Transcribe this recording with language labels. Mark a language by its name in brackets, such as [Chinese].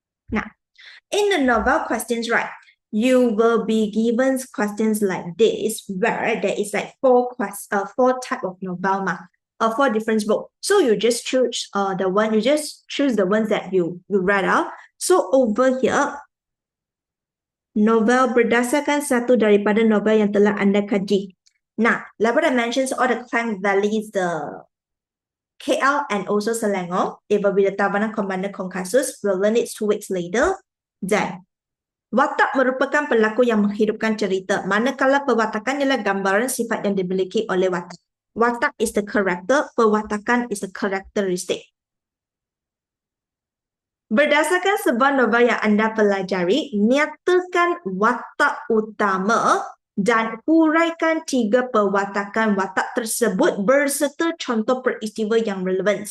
[English] Now, in the novel questions, right, you will be given questions like this, where there is like four type of novel, four different books. So you just choose the ones that you read out. So over here, [Malay] novel berdasarkan satu daripada novel yang telah anda kaji. [English] Nah, like what I mentioned, all the Klang Valleys, the KL and also Selangor, it will be the Tabanan Commander Kopassus. We'll learn it 2 weeks later. [Malay] Then, watak merupakan pelaku yang menghidupkan cerita. Manakala perwatakan ialah gambaran sifat yang dimiliki oleh watak. [English] Watak is the character, perwatakan is the characteristic. [Malay] Berdasarkan sebuah novel yang anda pelajari, nyatakan watak utama dan huraikan 3 perwatakan watak tersebut berserta contoh peristiwa yang relevan.